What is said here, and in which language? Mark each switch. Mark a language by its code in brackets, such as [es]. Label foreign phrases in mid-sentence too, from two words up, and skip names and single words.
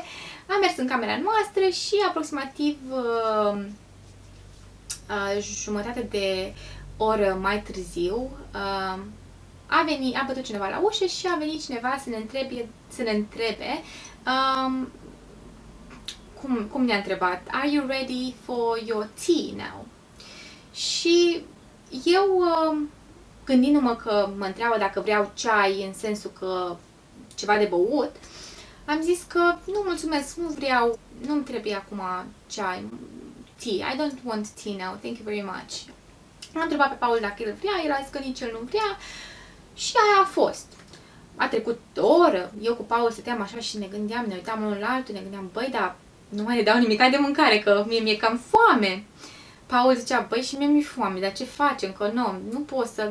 [ro] Am mers în camera noastră și aproximativ jumătate de oră mai târziu a bătut cineva la ușă și a venit cineva să ne întrebe cum ne-a întrebat: [en] Are you ready for your tea now? [ro] Și eu, gândindu-mă că mă întreabă dacă vreau ceai în sensul că ceva de băut, am zis că nu mulțumesc, nu vreau, nu-mi trebuie acum ceai, [en] tea, I don't want tea now, thank you very much. [ro] Am întrebat pe Paul dacă el vrea, el a zis că nici el nu vrea și aia a fost. A trecut o oră, eu cu Paul stăteam așa și ne gândeam, ne uitam unul la altul, ne gândeam, băi, dar nu mai ne dau nimic de mâncare, că mi-e cam foame. Paul zicea, băi, și mie mi-e foame, dar ce facem, că nu pot să...